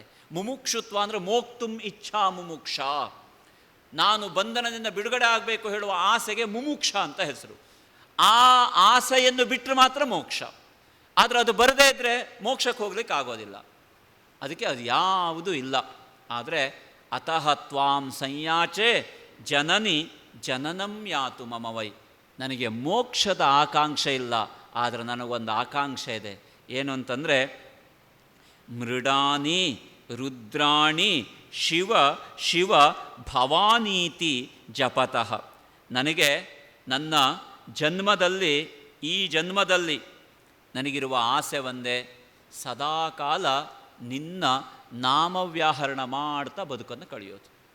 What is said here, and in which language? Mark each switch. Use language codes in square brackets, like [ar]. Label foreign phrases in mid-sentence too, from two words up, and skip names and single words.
[kn] ಮುಮುಕ್ಷುತ್ವ ಅಂದರೆ [sa] ಮೋಕ್ತುಂ ಇಚ್ಛಾ ಮುಮುಕ್ಷ. [kn] ನಾನು ಬಂಧನದಿಂದ ಬಿಡುಗಡೆ ಆಗಬೇಕು ಹೇಳುವ ಆಸೆಗೆ ಮುಮುಕ್ಷ ಅಂತ ಹೆಸರು. ಆ ಆಸೆಯನ್ನು ಬಿಟ್ಟರೆ ಮಾತ್ರ ಮೋಕ್ಷ. ಆದರೆ ಅದು ಬರದೇ ಇದ್ದರೆ ಮೋಕ್ಷಕ್ಕೆ ಹೋಗ್ಲಿಕ್ಕೆ ಆಗೋದಿಲ್ಲ. ಅದಕ್ಕೆ ಅದು ಯಾವುದೂ ಇಲ್ಲ. ಆದರೆ [sa] ಅತಃ ತ್ವಾಂ ಸಂಯಾಚೆ ಜನನಿ ಜನನಂ ಯಾತು ಮಮ ವೈ. [kn] ನನಗೆ ಮೋಕ್ಷದ ಆಕಾಂಕ್ಷೆ ಇಲ್ಲ, ಆದರೆ ನನಗೊಂದು ಆಕಾಂಕ್ಷೆ ಇದೆ. ಏನು ಅಂತಂದರೆ, [sa] ಮೃಡಾನಿ ರುದ್ರಾಣಿ ಶಿವ ಶಿವ ಭವಾನೀತಿ ಜಪತಃ. [kn] ನನಗೆ ನನ್ನ ಜನ್ಮದಲ್ಲಿ, ಈ ಜನ್ಮದಲ್ಲಿ ನನಗಿರುವ ಆಸೆ ಒಂದೇ, ಸದಾಕಾಲ ನಿನ್ನ ನಾಮವ್ಯಾಹರಣ ಮಾಡ್ತಾ ಬದುಕನ್ನು ಕಳೆಯೋದು.